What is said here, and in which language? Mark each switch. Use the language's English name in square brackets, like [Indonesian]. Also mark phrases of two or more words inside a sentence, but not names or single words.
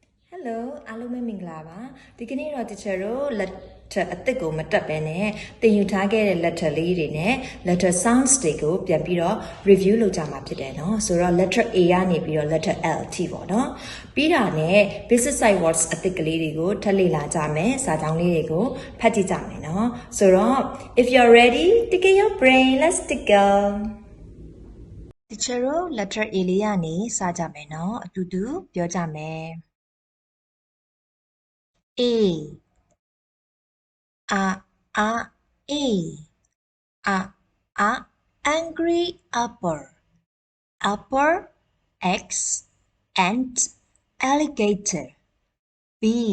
[Burmese] Hello အားလုံးပဲမင်္ဂလာပါဒီကနေ့တော့ teacher တို့ letter အသစ်ကိုမတက်ဘဲနဲ့သင်ယူထားခဲ့တဲ့ letter လေးတွေနဲ့ [English] letter sounds [Burmese] တွေကိုပြန်ပြီးတော့ review လုပ်ကြမှာဖြစ်တယ်เนาะဆိုတော့ letter A ကနေပြီးတော့ letter L ထိပေါ့เนาะပြီးတာနဲ့ [English] basic sight words [Burmese] အသစ်ကလေးတွေကိုထပ်လေ့လာကြမယ်စာကြောင်းလေးတွေကိုဖတ်ကြည့်ကြမယ်เนาะဆိုတော့ [English] if you're ready tickle your brain let's tickle [Burmese] teacher တို့ letter A လေးကနေစကြမယ်เนาะအတူတူပြောကြမယ် [English] A angry apple X ant alligator B